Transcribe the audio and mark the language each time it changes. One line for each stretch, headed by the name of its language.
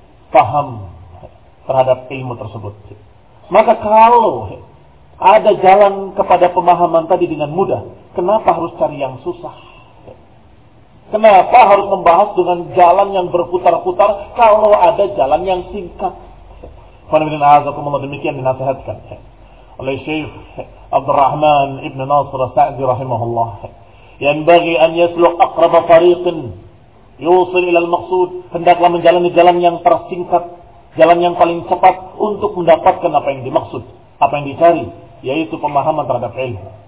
Indonesian: Paham terhadap ilmu tersebut. Maka kalau ada jalan kepada pemahaman tadi dengan mudah, kenapa harus cari yang susah? Kenapa harus membahas dengan jalan yang berputar-putar kalau ada jalan yang singkat? Fadhilatul Azakumullah, demikian dinasihatkan oleh Syekh عبد الرحمن ابن ناصر السعدي رحمه الله.
Arabic: ينبغي أن يسلك أقرب طريق يوصل إلى المقصود.
Indonesian: Hendaklah menjalani jalan yang tersingkat, jalan yang paling cepat untuk mendapatkan apa yang dimaksud, apa yang dicari, yaitu pemahaman terhadap ilmu.